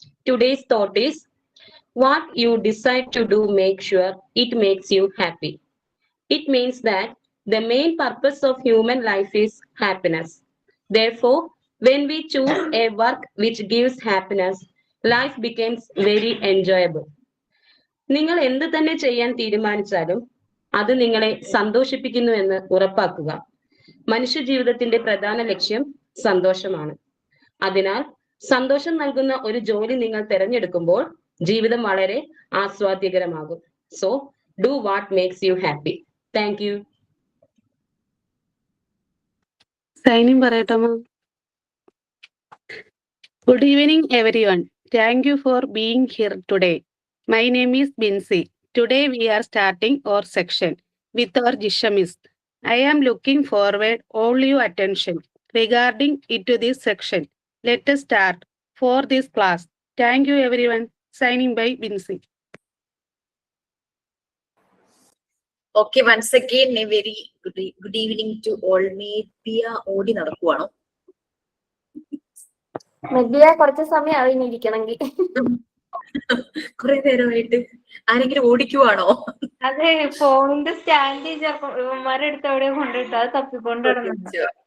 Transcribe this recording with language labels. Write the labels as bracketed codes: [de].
[en] Today's thought is what you decide to do, make sure it makes you happy. It means that the main purpose of human life is happiness. Therefore, when we choose a work which gives happiness, life becomes very enjoyable. [ml] നിങ്ങൾ എന്ത് തന്നെ ചെയ്യാൻ തീരുമാനിച്ചാലും അത് നിങ്ങളെ സന്തോഷിപ്പിക്കുന്നു എന്ന് ഉറപ്പാക്കുക. മനുഷ്യ ജീവിതത്തിന്റെ പ്രധാന ലക്ഷ്യം സന്തോഷമാണ്. അതിനാൽ സന്തോഷം നൽകുന്ന ഒരു ജോലി നിങ്ങൾ തിരഞ്ഞെടുക്കുമ്പോൾ ജീവിതം വളരെ ആസ്വാദ്യകരമാകും. [en] So do what makes you happy. Thank you. [ml] Signing പറയട്ടെ മാം. [en] Good evening everyone. Thank you for being here today. My name is Binsi. Today we are starting our section with our Jishamist. I am looking forward all your attention regarding into this section. Let us start for this class. Thank you everyone. Signing by Binsi. Okay, once again a very good evening to all. [ml] Media ഓടി നടക്കുവാണോ? മെഡിയ കുറച്ച് സമയം അറിഞ്ഞിരിക്കണമെങ്കിൽ. കുറെ നേരമായിട്ട് ആരെങ്കിലും ഓടിക്കുവാണോ? അതെ, ഫോണിന്റെ stand ഇവന്മാരെടുത്ത് എവിടെയോ കൊണ്ടിട്ട് അത് തപ്പിക്കൊണ്ട് നടന്നു.